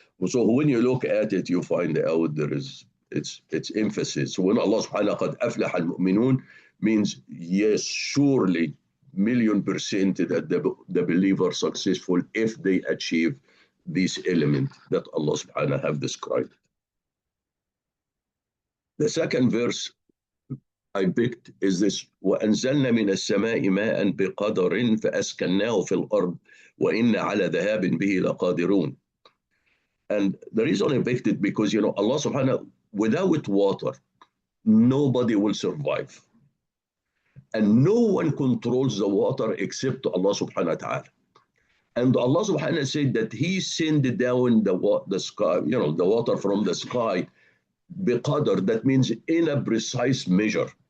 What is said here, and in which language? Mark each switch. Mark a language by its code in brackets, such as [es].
[en] So when you look at it, you find out it's emphasis. So when Allah subhanahu [ar] قد أفلح المؤمنون [en] means yes, surely, 1,000,000% that the believer successful if they achieve this element that Allah subhanahu have described. The second verse I picked is this: [ar] وأنزلنا من السماء ماء بقدر فأسكناه في الأرض وإنا على ذهاب به لقادرون. [en] And the reason I picked it because Allah subhanahu, without water, nobody will survive. And no one controls the water except Allah subhanahu wa ta'ala. And Allah subhanahu wa ta'ala said that He sent down the sky, the water from the sky, biqadar, that means in a precise measure.